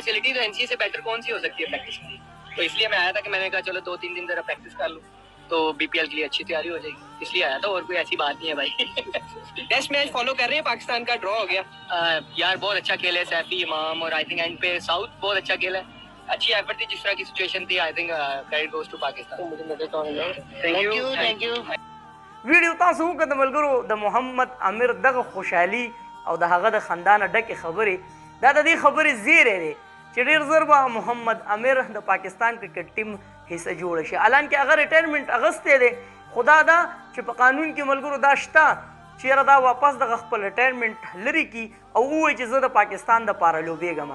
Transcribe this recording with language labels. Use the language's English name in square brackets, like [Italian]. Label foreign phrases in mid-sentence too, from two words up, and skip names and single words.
[Urdu] فیسیلٹی تو NCA سے بیٹر کون سی ہو سکتی ہے پریکٹس کے لیے، تو اس لیے میں آیا تھا کہ میں نے کہا چلو 2-3 دن ذرا پریکٹس کر لوں تو BPL کے لیے اچھی تیاری ہو جائے گی، اس لیے آیا تھا، اور کوئی ایسی بات نہیں ہے بھائی. [English] test match follow [Urdu] کر رہے ہیں؟ پاکستان کا ڈرا ہو گیا یار، بہت اچھا کھیل ہے سیفی، امام اور [English] I think [Urdu] اینڈ پہ ساؤتھ بہت اچھا کھیلا ہے، اچھی ایفرٹ تھی، جس طرح کی سچویشن تھی [English] I think credit goes to Pakistan. Thank you. [Pashto] ویډیو تاسو وکړه ملګرو د محمد عامر دغه خوشحالي او د هغه د خندانه ډکې خبرې، دا د دې خبرې زیری دی چې ډېر زر به محمد عامر د پاکستان کرکټ ټیم حصه جوړه شي. حالانکه هغه ریټایرمنټ اغستی دی، خو دا ده چې په قانون کې ملګرو دا شته چې یاره دا واپس دغه خپل ریټایرمنټ لرې کړي او ووایي چې زه د پاکستان دپاره لوبېږم.